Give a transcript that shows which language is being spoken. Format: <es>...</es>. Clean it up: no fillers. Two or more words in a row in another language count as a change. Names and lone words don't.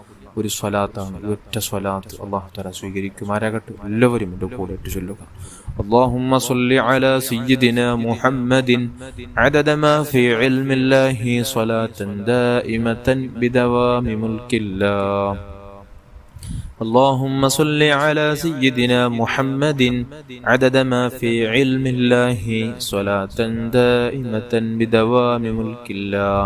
<ml>ഒരു സ്വലാത്താണ്. ഒറ്റ സ്വലാത്ത്</ml> <ar>الله تعالى</ar> <ml>സ്വീകരിക്കുമാരാകട്ടെ. എല്ലാവരും എൻ്റെ കൂടെ ഇട്ട് ചൊല്ലുക.</ml> <ar>اللهم صل على سيدنا محمد عدد ما في علم الله صلاة دائمة بدوام ملك الله. اللهم صل على سيدنا محمد عدد ما في علم الله صلاة دائمة بدوام ملك الله.</ar>